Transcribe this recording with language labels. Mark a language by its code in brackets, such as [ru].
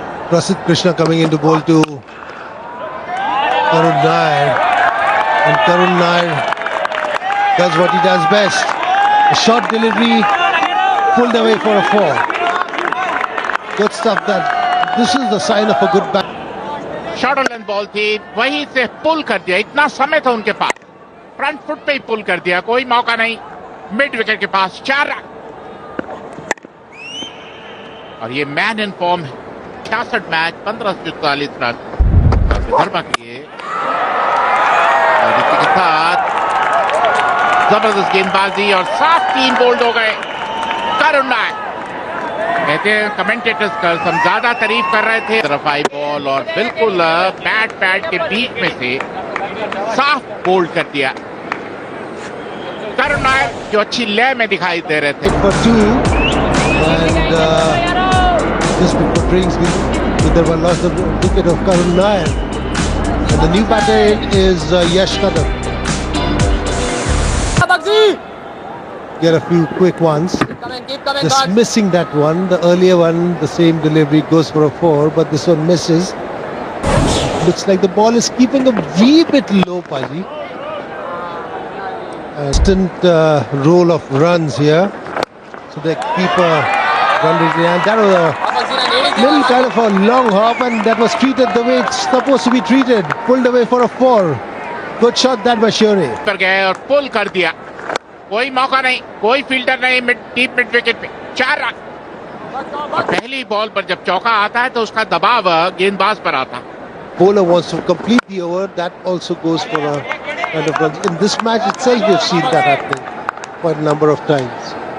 [en] Prasidh Krishna coming into bowl to Karun Nair, and Karun Nair does what he does best. A short delivery pulled away for a 4. Good stuff. That this is the sign of a good bat. [hi] Short length ball थी, वहीं से पुल कर दिया। इतना समय था उनके पास, front foot पे ही पुल कर दिया, कोई मौका नहीं। मिड विकेट के पास 4 रन, और ये मैन इन फॉर्म है। 66 मैच, 1540 रन धर्मा किए, और इसी के साथ जबरदस्त गेंदबाजी और 7 3 बोल्ड हो गए। करुण नायर कहते हैं कमेंटेटर्स का हम ज्यादा तारीफ कर रहे थे। तरफ आई बॉल और बिल्कुल बैट पैड के बीच में से साफ बोल्ड कर दिया। करुण नायर जो अच्छी लय में दिखाई दे रहे थे। [en] For 2, and this brings Vidarbha lost the wicket of Karun Nair, and the new batter is Yash Kadam. Get a few quick ones. Just missing that one. The earlier one, the same delivery, goes for a 4, but this one misses. Looks like the ball is keeping a wee bit low, Paji. Instant roll of runs here. So they keep a run rate. And that was a little kind of a long hop, and that was treated the way it's supposed to be treated. Pulled away for a 4. Good shot that by Shure. [hi] कर गए और पुल कर दिया। कोई मौका नहीं, कोई fielder नहीं डीप मिड विकेट पे। 4 रन। और पहली बॉल पर जब चौका आता है तो उसका दबाव गेंदबाज पर आता है। [en] Bowler wants to complete the over. That also goes for a kind of run. In this match itself, we've seen that happening quite a number of times.